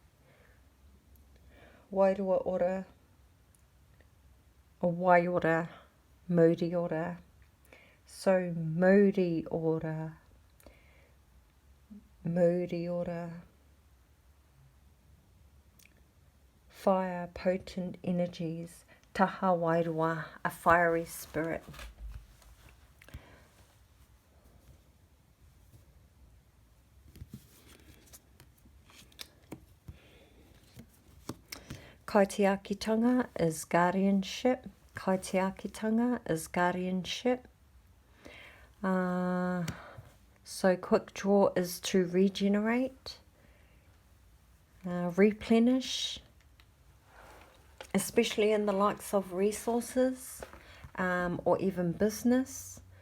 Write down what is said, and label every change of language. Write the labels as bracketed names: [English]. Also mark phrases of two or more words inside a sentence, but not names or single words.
[English] Waipuka Oracle, or Waiora, Maori Oracle. So Maori Oracle, Maori Oracle. Fire, potent energies, [Māori] taha wairua, [English] a fiery spirit. Kaitiakitanga is guardianship. Kaitiakitanga is guardianship. So quick draw is to regenerate, replenish, especially in the likes of resources, or even business.